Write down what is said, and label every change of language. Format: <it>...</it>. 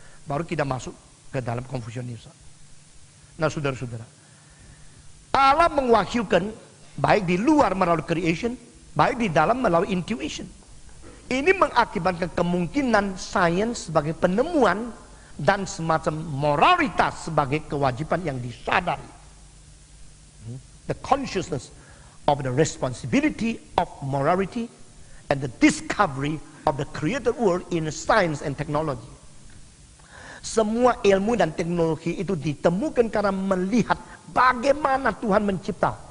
<id>Baru kita masuk ke dalam Konfusianisme. Nah saudara-saudara, Allah mengwahyukan baik di luar melalui creation, baik di dalam melalui intuition. Ini mengakibatkan kemungkinan sains sebagai penemuan dan semacam moralitas sebagai kewajiban yang disadari.</id> <en>The consciousness of the responsibility of morality and the discovery of the created world in science and technology.</en> <id>Semua ilmu dan teknologi itu ditemukan karena melihat bagaimana Tuhan mencipta.</id>